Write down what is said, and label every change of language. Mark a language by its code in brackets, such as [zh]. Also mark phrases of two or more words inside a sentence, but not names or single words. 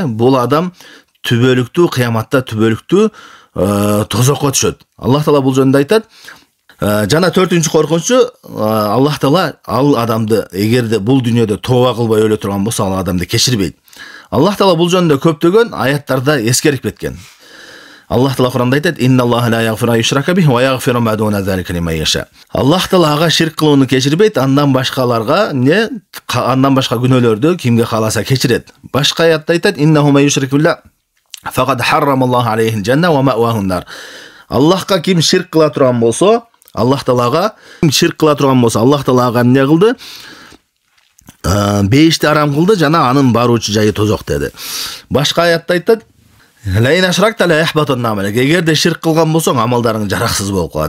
[ky] Бул адам түбөлүктүү, кыяматта түбөлүктүү тозокко түшөт. Аллах Таала бул жөнүндө айтат. Жана төртүнчү коркунучу, Аллах Таала ал адамды эгерде бул дүйнөдө тооба кылбай өлө турган болсо, ал адамды кечирбейт. Аллах Таала бул жөнүндө көптөгөн аяттарда эскерип кеткен. Аллах Таала Куранда айтат: [ar] "إن الله لا يغفر أن يشرك به ويغفر ما دون ذلك لمن يشاء." [ky] Аллах Таала ага ширк кылууну кечирбейт, андан башкаларга андан башка күнөөлөрдү кимге кааласа кечирет. Башка аятта айтат: [ar] "إنه من يشرك بالله فقد حرم الله عليه الجنة ومأواه النار." [ky] Аллахка ким ширк кыла турган болсо, Аллах Таалага ким ширк кыла турган болсо, Аллах Таалага эмне кылды? Бейишти арам кылды жана анын баруучу жайы тозок деди. Башка аятта айтат: Эгерде ширк кылган болсоң, амалдарың жараксыз болуп калат.